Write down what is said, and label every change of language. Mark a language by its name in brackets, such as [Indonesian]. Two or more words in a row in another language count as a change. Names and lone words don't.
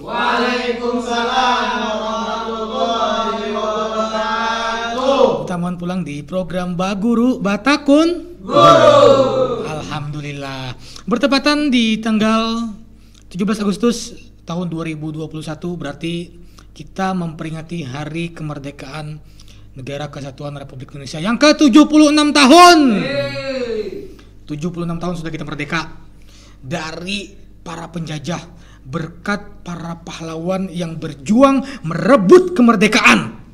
[Arabic] Waalaikumsalam warahmatullahi wabarakatuh. [Banjar] Kita mohon pulang di program Baguru Batakun Guru. Alhamdulillah. [Indonesian] Bertepatan di tanggal 17 Agustus tahun 2021, berarti kita memperingati Hari Kemerdekaan Negara Kesatuan Republik Indonesia yang ke-76 tahun. 76 tahun sudah kita merdeka dari para penjajah, berkat para pahlawan yang berjuang merebut kemerdekaan.